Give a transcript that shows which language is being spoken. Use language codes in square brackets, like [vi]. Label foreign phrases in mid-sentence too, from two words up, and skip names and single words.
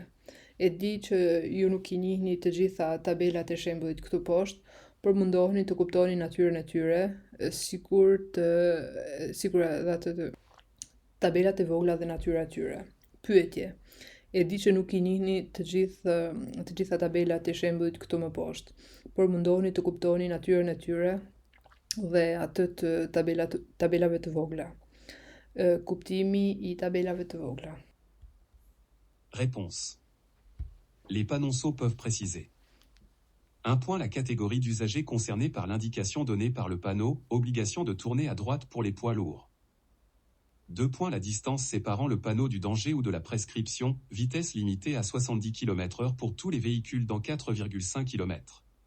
[sq] E di që ju nuk i njihni të gjitha tabelat e shembullit këtu poshtë, por mundoheni të kuptoni natyrën e tyre, sikur edhe atë tabelat e vogla dhe natyra e tyre. Pyetje. E di që nuk i njihni të gjitha tabelat e shembullit këtu më poshtë, por mundoheni të kuptoni natyrën e tyre dhe atë të tabelave të vogla. Kuptimi i tabelave të vogla. [fr] Réponse. Les panonceaux peuvent préciser 1 point la catégorie d'usagers concernés par l'indication donnée par le panneau, obligation de tourner à droite pour les poids lourds. 2 points la distance séparant le panneau du danger ou de la prescription, vitesse limitée à 70 km/h pour tous les véhicules dans 4,5 km.